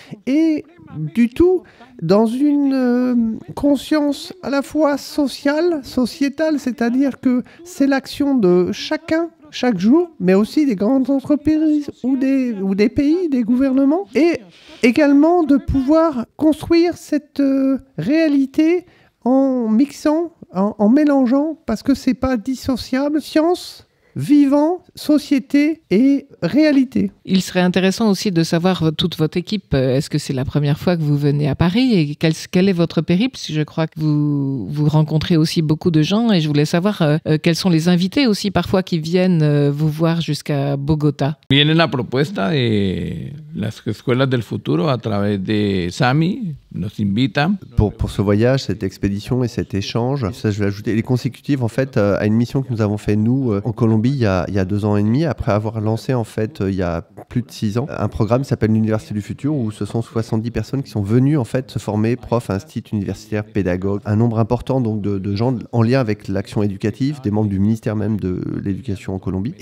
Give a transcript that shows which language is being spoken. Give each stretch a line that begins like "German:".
French: et du tout dans une conscience à la fois sociétale, c'est-à-dire que c'est l'action de chacun chaque jour, mais aussi des grandes entreprises ou des pays, des gouvernements, et également de pouvoir construire cette réalité en mixant, en mélangeant, parce que c'est pas dissociable, science, vivant, société et réalité. Il serait intéressant aussi de savoir toute votre équipe. Est-ce que c'est la première fois que vous venez à Paris et quel est votre périple? Je crois que vous rencontrez aussi beaucoup de gens et je voulais savoir quels sont les invités aussi parfois qui viennent vous voir jusqu'à Bogota.
Spanish: Viene la propuesta de las escuelas del futuro a través de Sami, nos invita.
French: Pour ce voyage, cette expédition et cet échange, ça je vais ajouter, elle est consécutive en fait à une mission que nous avons fait nous en Colombie il y a 2 ans et demi, après avoir lancé en fait il y a plus de 6 ans un programme qui s'appelle l'Université du Futur où ce sont 70 personnes qui sont venues en fait se former, profs, instituts universitaires, pédagogues, un nombre important donc de gens en lien avec l'action éducative, des membres du ministère même de l'éducation en Colombie.